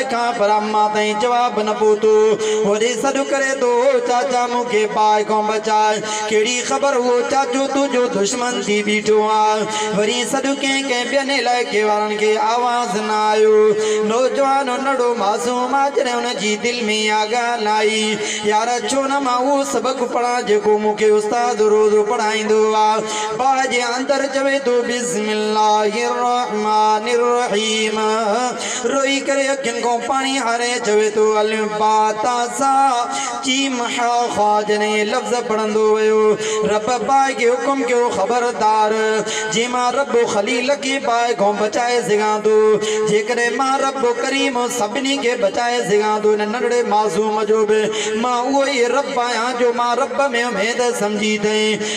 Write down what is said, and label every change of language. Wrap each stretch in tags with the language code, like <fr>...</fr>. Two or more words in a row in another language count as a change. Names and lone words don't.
<sd>खां पर अम्मा ताईं जवाबु न पहुतो वरी सॾु करे थो चाचा मूंखे बाई खां बचाए कहिड़ी ख़बर उहो चाचो तुंहिंजो दुश्मन थी बीठो आहे वरी सॾु कंहिं ॿियनि इलाइक़े वारनि खे आवाज़ न आयो नौजवान नंढो मासूम आहे जॾहिं हुनजी दिलि में इहा ॻाल्हि आई यार छो न मां उहो सबक़ सबक पढ़ा जेको मूंखे उस्ताद रोज़ पढ़ाईंदो आहे। बाहि जे अंदर चवे तो</sd> <ar>بسم الله الرحمن الرحيم.</ar> <sd>रोई करे अखियुनि खां पाणी हारे चवे तो</sd> <ar>ألف باء تاء ثاء جيم حاء خاء.</ar> <sd>जने लफ्ज़ पढ़ंदो वियो रब बाहि खे हुकुम कयो ख़बरदार जे मां रब खलील खे बाहि खां बचाए सघां थो, जेकॾहिं मां रब करीम सभिनी खे बचाए सघां थो हिन नंढड़े मासूम जो बि मां उहो ई रब आहियां जो मां रब में उमेद सम्झी अथई।</sd>